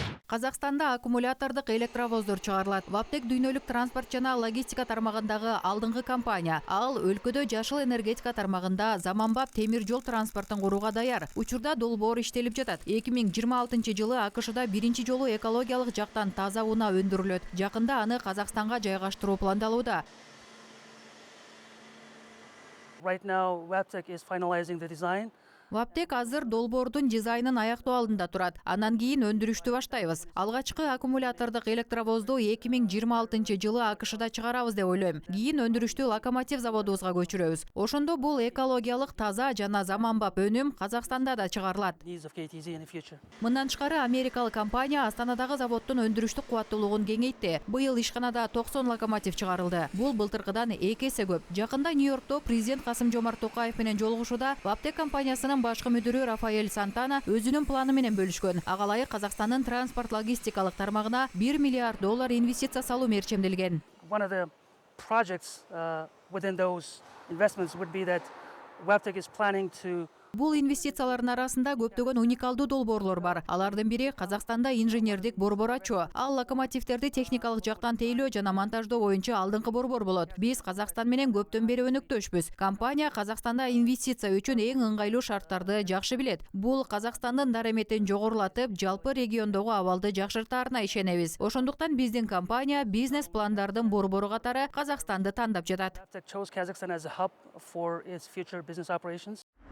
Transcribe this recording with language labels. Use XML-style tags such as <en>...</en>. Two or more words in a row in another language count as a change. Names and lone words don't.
<ky>Казакстанда аккумулятордук электровоздор чыгарылат. Ваптек дүйнөлүк транспорт жана логистика тармагындагы алдыңкы компания. Ал өлкөдө жашыл энергетика тармагында заманбап темир жол транспортун курууга даяр. Учурда долбоор иштелип жатат. 2026 АКШда биринчи жолу экологиялык жактан таза унаа өндүрүлөт. Жакында аны Казакстанга жайгаштыруу пландалууда.</ky> <en>Right now, Wabtec is finalizing the design.</en> <ky>Ваптек азыр долбоордун дизайнын аяктоо алдында турат. Анан кийин өндүрүштү баштайбыз. Алгачкы аккумулятордук электровозду 2026 АКШда чыгарабыз деп ойлойм. Кийин өндүрүштү локомотив заводубузга көчүрөбүз. Ошондо бул экологиялык таза жана заманбап өнүм Казакстанда да чыгарылат.</ky> <en>Needs of KTZ in the future.</en> <ky>Мындан тышкары америкалык компания Астанадагы заводдун өндүрүштүк кубаттуулугун кеңейтти. Быйыл ишканада 90 локомотив чыгарылды. Бул былтыркыдан 2 эсе көп. Жакында Нью-Йоркто президент Касым-Жомарт Токаев менен жолугушууда Ваптек компаниясынын башкы мүдүрү Рафаэль Сантана өзүнүн планы менен бөлүшкөн. Ага ылайык Казакстандын транспорт логистикалык тармагына $1 миллиард инвестиция салуу мерчемделген.</ky> <en>One of the projects within those investments would be that Wabtec is planning to</en> <ky>Бул инвестициялардын арасында көптөгөн уникалдуу долбоорлор бар. Алардын бири Казакстанда инженердик борбор ачуу. Ал локомотивтерди техникалык жактан тейлөө жана монтаждоо боюнча алдыңкы борбор болот. Биз Казакстан менен көптөн бери өнөктөшпүз. Компания Казакстанда инвестиция үчүн эң ыңгайлуу шарттарды жакшы билет. Бул Казакстандын дараметин жогорулатып, жалпы региондогу абалды жакшыртаарына ишенебиз. Ошондуктан биздин компания бизнес пландардын борбору катары Казакстанды тандап жатат.</ky> <en>Wabtec chose Kazakhstan as a hub for its future business operations.</en>